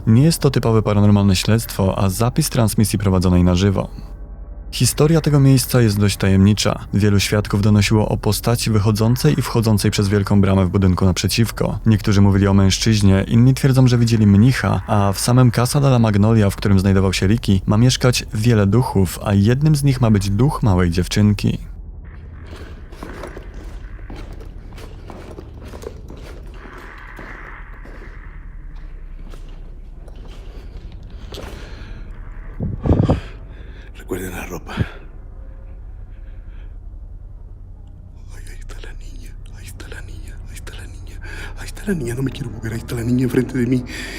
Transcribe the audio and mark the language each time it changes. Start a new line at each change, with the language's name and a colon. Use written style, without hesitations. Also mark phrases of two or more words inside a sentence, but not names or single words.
Polish: Nie jest to typowe paranormalne śledztwo, a zapis transmisji prowadzonej na żywo. Historia tego miejsca jest dość tajemnicza. Wielu świadków donosiło o postaci wychodzącej i wchodzącej przez wielką bramę w budynku naprzeciwko. Niektórzy mówili o mężczyźnie, inni twierdzą, że widzieli mnicha, a w samym Casa de la Magnolia, w którym znajdował się Ricky, ma mieszkać wiele duchów, a jednym z nich ma być duch małej dziewczynki.
Spanish: Recuerden la ropa. Ay, ahí está la niña, ahí está la niña, ahí está la niña, ahí está la niña, no me quiero mover, ahí está la niña enfrente de mí.